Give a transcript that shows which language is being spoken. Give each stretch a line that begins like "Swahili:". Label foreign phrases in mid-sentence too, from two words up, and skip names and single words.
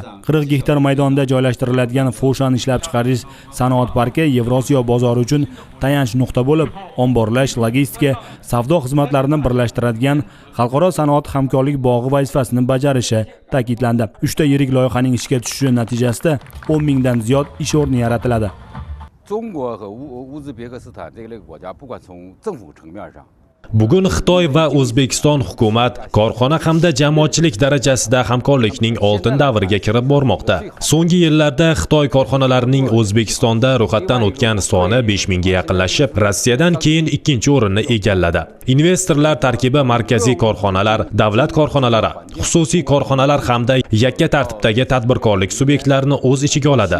Uzbek: 40 gektar maydonda joylashtiriladigan Foshan ishlab chiqarish sanoat parki Yevrosiyo bozori uchun tayanch nuqta bo'lib, omborlash, logistika, savdo xizmatlarini birlashtiradigan xalqaro sanoat hamkorlik bog'i vazifasini bajarishi ta'kidlandi. 3 ta yirik loyihaning ishga tushishi natijasida 10 mingdan ziyod ish o'rni yaratiladi.
Chinese: 中国和乌兹别克斯坦这类国家，不管从政府层面上
Uzbek: Bugun Xitoy va O'zbekiston hukumat korxona hamda jamoatchilik darajasida hamkorlikning oltin davriga kirib bormoqda. So'nggi yillarda Xitoy korxonalarining O'zbekistonda ro'yxatdan o'tgan soni 5000 ga yaqinlashib, Rossiyadan keyin ikkinchi o'rinni egalladi. Investorlar tarkibi markaziy korxonalar, davlat korxonalari, xususiy korxonalar hamda yakka tartibdagi tadbirkorlik subyektlarini o'z ichiga oladi.